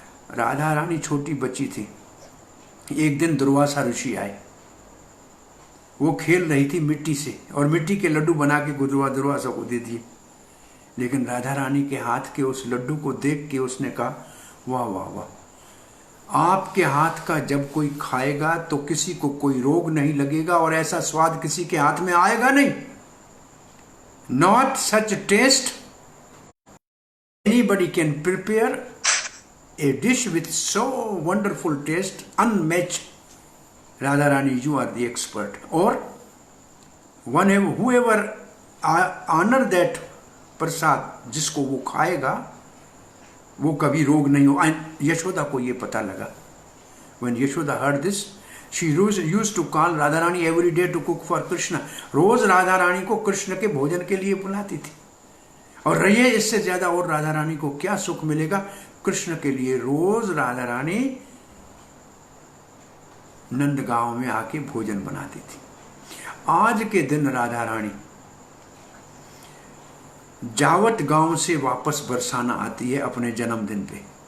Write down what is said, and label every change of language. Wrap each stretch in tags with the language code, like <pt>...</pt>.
<hi>राधा रानी छोटी बच्ची थी। एक दिन दुर्वासा ऋषि आए, वो खेल रही थी मिट्टी से, और मिट्टी के लड्डू बना के दुर्वासा को दे दिए। लेकिन राधा रानी के हाथ के उस लड्डू को देख के उसने कहा, वाह वाह वाह, आपके हाथ का जब कोई खाएगा तो किसी को कोई रोग नहीं लगेगा, और ऐसा स्वाद किसी के हाथ में आएगा नहीं।</hi> <en>Not such taste anybody can prepare a dish with so wonderful taste, unmatched. Radha Rani, you are the expert. Or whoever honor that</en> <hi>प्रसाद, जिसको वो खाएगा वो कभी रोग नहीं हो। यशोदा को ये पता लगा।</hi> <en>When Yashoda heard this, she used to call Radha Rani every day to cook for Krishna.</en> <hi>रोज राधा रानी को कृष्ण के भोजन के लिए बुलाती थी। और रहिए इससे ज्यादा और राधा रानी को क्या सुख मिलेगा? कृष्ण के लिए रोज राधा रानी नंदगांव में आके भोजन बनाती थी। आज के दिन राधा रानी जावट गांव से वापस बरसाना आती है अपने जन्मदिन पे।</hi>